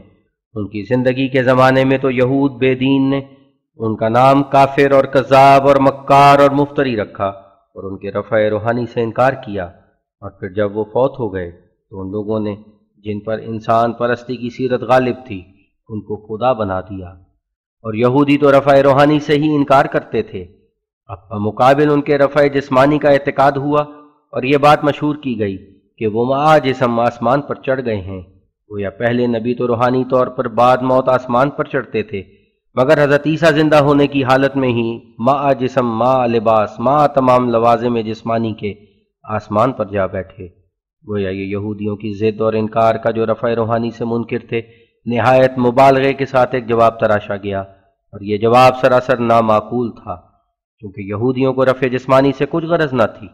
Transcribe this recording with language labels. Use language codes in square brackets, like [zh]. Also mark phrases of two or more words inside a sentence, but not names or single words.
[ur] ان کی زندگی کے زمانے میں تو یہود بے دین نے ان کا نام کافر اور کذاب اور مکار اور مفتری رکھا، اور ان کے رفع روحانی سے انکار کیا، اور پھر جب وہ فوت ہو گئے تو ان لوگوں نے جن پر انسان پرستی کی سیرت غالب تھی ان کو خدا بنا دیا، اور یہودی تو رفع روحانی سے ہی انکار کرتے تھے۔ اب بمقابل ان کے رفع جسمانی کا اعتقاد ہوا، اور یہ بات مشہور کی گئی کہ وہ معا جسم آسمان پر چڑھ گئے ہیں۔ گویا پہلے نبی تو روحانی طور پر بعد موت آسمان پر چڑھتے تھے، مگر حضرت عیسیٰ زندہ ہونے کی حالت میں ہی ما جسم ما لباس ما تمام لوازم جسمانی کے آسمان پر جا بیٹھے۔ گویا یہ یہودیوں کی ضد اور انکار کا جو رفع روحانی سے منکر تھے، نہایت مبالغے کے ساتھ ایک جواب تراشا گیا، اور یہ جواب سراسر نامعقول تھا، کیونکہ یہودیوں کو رفع جسمانی سے کچھ غرض نہ تھی۔